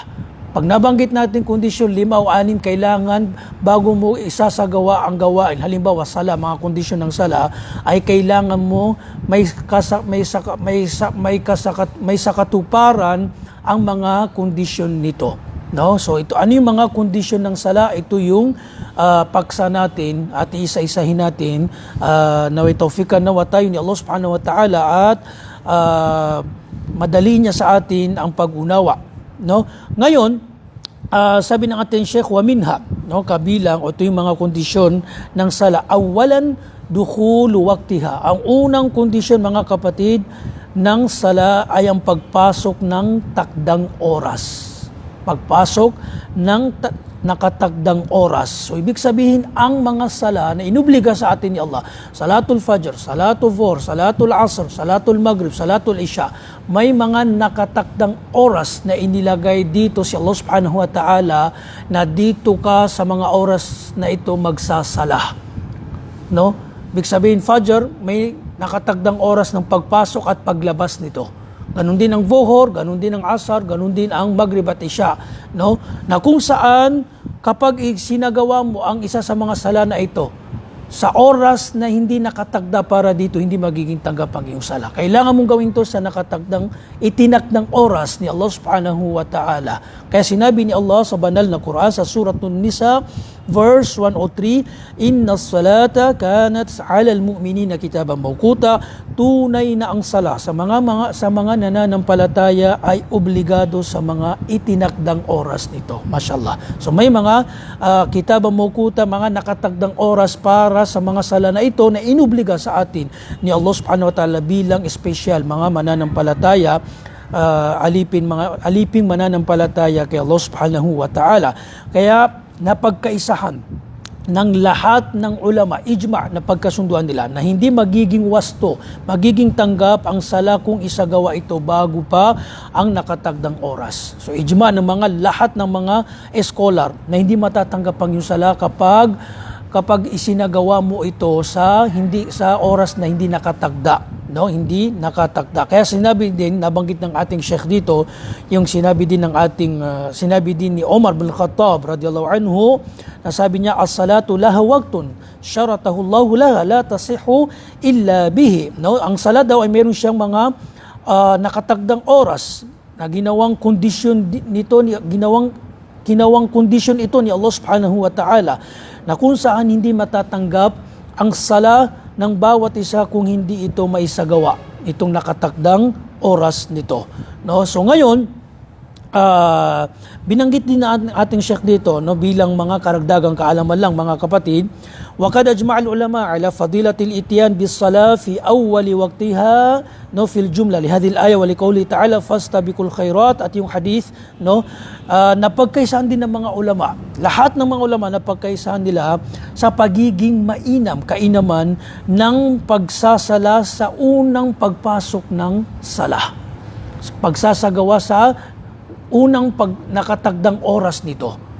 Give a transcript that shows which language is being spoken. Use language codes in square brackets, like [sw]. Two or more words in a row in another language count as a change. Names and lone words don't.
[tl] Pag nabanggit natin kondisyon 5 o 6, kailangan bago mo isasagawa ang gawain, halimbawa sala, mga kondisyon ng sala, ay kailangan mo may sakatuparan ang mga kondisyon nito. No, so ito ano yung mga kondisyon ng sala? Ito yung paksa natin at isa-isahin natin naway tawfikan nawa tayo ni Allah [ar] سبحانه وتعالى [tl] at madali niya sa atin ang pag-unawa. No, ngayon sabi ng ating Sheikh, [ar] ومنها, [tl] no, kabilang o ito yung mga kondisyon ng sala. [ar] أولا دخول وقتها. [tl] Ang unang kondisyon, mga kapatid, ng sala ay ang pagpasok ng takdang oras. Pagpasok ng nakatagdang oras. So, ibig sabihin, ang mga sala na inubliga sa atin ni Allah, Salatul Fajr, Salatul Dhuhr, Salatul Asr, Salatul Maghrib, Salatul Isha, may mga nakatakdang oras na inilagay dito si Allah [ar] سبحانه وتعالى [tl] na dito ka sa mga oras na ito magsasala. No? Ibig sabihin, Fajr, may nakatagdang oras ng pagpasok at paglabas nito. Ganun din ang Dhuhr, ganun din ang Asar, ganun din ang Maghrib at Isha, no? Na kung saan kapag sinagawa mo ang isa sa mga sala na ito sa oras na hindi nakatagda para dito, hindi magiging tanggap ang iyong sala. Kailangan mong gawin to sa nakatagdang itinakdang oras ni Allah [ar] سبحانه وتعالى. [tl] Kaya sinabi ni Allah sa banal na Quran sa Surat An-Nisa, verse 103, [ar] إن الصلاة كانت على المؤمنين كتابا موقوتا. [tl] Tunay na ang sala sa mga nananampalataya ay obligado sa mga itinakdang oras nito. Mashallah. So may mga [ar] كتابا موقوتا, [tl] mga nakatagdang oras para sa mga sala na ito na inobliga sa atin ni Allah [ar] سبحانه وتعالى [tl] bilang espesyal mga mananampalataya, aliping mananampalataya kay Allah [ar] سبحانه وتعالى. [tl] Kaya napagkaisahan ng lahat ng ulama, ijma' na pagkasunduan nila na hindi magiging wasto, magiging tanggap ang sala kung isagawa ito bago pa ang nakatagdang oras. So ijma' ng lahat ng mga scholar na hindi matatanggap ang yung sala kapag isinagawa mo ito sa oras na hindi nakatagda. No, hindi nakatagda. Kaya sinabi din, nabanggit ng ating Sheikh dito, yung sinabi din ni Omar bin Khattab [ar] رضي الله عنه, [tl] na sabi niya, [ar] الصلاة لها وقت شرطه الله لها لا تصح إلا به. [tl] No, ang sala daw ay meron siyang mga nakatagdang oras na ginawang kondisyon ito ni Allah [ar] سبحانه وتعالى, [tl] na kung saan hindi matatanggap ang sala ng bawat isa kung hindi ito maisagawa, itong nakatakdang oras nito. No? So ngayon, binanggit din na ating Sheikh dito, no, bilang mga karagdagang kaalaman lang mga kapatid, [ar] وقد أجمع العلماء على فضيلة الإتيان بالصلاة في أول وقتها no في الجملة لهذه الآية ولقوله تعالى فاستبقوا الخيرات, [tl] at yung hadith, no, napagkaisahan din ng mga ulama, lahat ng mga ulama napagkaisahan nila sa pagiging kainaman ng pagsasala sa unang pagpasok ng sala, pagsasagawa sa unang nakatagdang oras nito.